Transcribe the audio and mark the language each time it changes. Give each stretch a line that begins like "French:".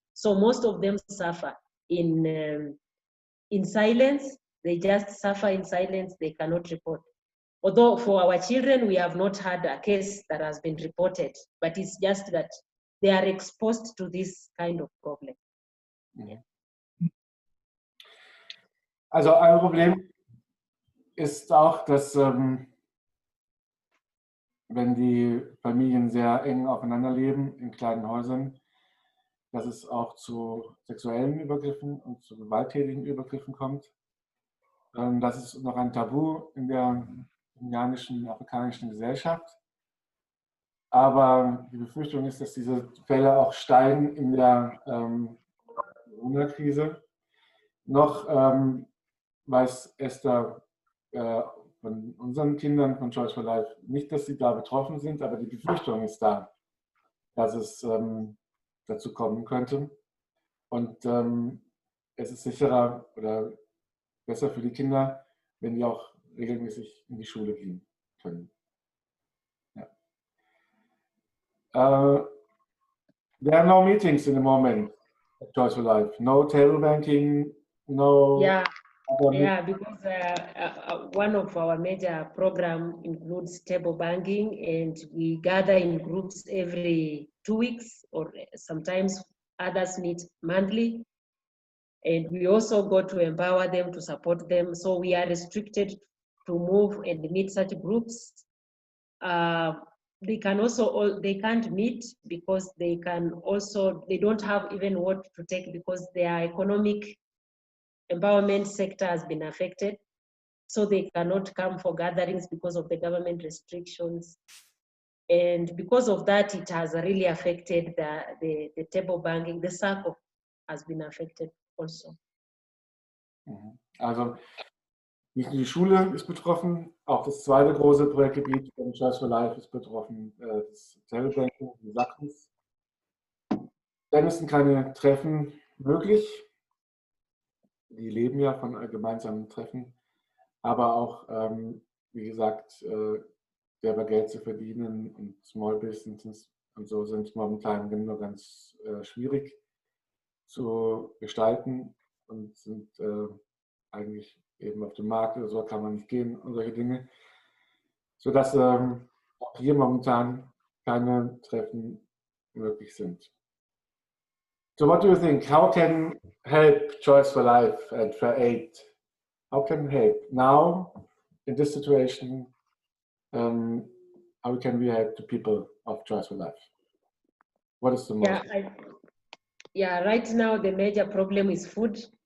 English: So most of them suffer in silence. They just suffer in silence. They cannot report. Although for our children, we have not had a case that has been reported, but it's just that they are exposed to this kind of problem. Mhm.
German: Also ein Problem ist auch, dass wenn die Familien sehr eng aufeinander leben in kleinen Häusern, dass es auch zu sexuellen Übergriffen und zu gewalttätigen Übergriffen kommt. Das ist noch ein Tabu in der kenianischen, afrikanischen Gesellschaft. Aber die Befürchtung ist, dass diese Fälle auch steigen in der Corona-Krise. Noch weiß Esther von unseren Kindern von Choice for Life nicht, dass sie da betroffen sind, aber die Befürchtung ist da, dass es dazu kommen könnte. Und es ist sicherer oder besser für die Kinder, wenn die auch regelmäßig in die Schule gehen können. Ja.
English: There are no meetings in the moment at Choice for Life. No table banking, no... Yeah, because one of our major program includes table banking, and we gather in groups every 2 weeks, or sometimes others meet monthly. And we also go to empower them, to support them. So we are restricted to move and meet such groups. They can't meet because they don't have even what to take because their economic empowerment sector has been affected. So they cannot come for gatherings because of the government restrictions. And because of that, it has really affected the table banking. The circle has been affected also.
German: Also nicht nur die Schule ist betroffen, auch das zweite große Projektgebiet von Choice for Life ist betroffen, das Table Banking in Sachsen. Dennis sind keine Treffen möglich. Die leben ja von gemeinsamen Treffen. Aber auch, wie gesagt, selber Geld zu verdienen und Small Businesses und so sind momentan nur ganz schwierig zu gestalten und sind eigentlich eben auf dem Markt oder so kann man nicht gehen und solche Dinge. Sodass auch hier momentan keine Treffen möglich sind.
English: So what do you think? How can help Choice for Life and for Aid? How can help now in this situation? How can we help the people of Choice for Life? What is the most? Yeah, right now the major problem is food.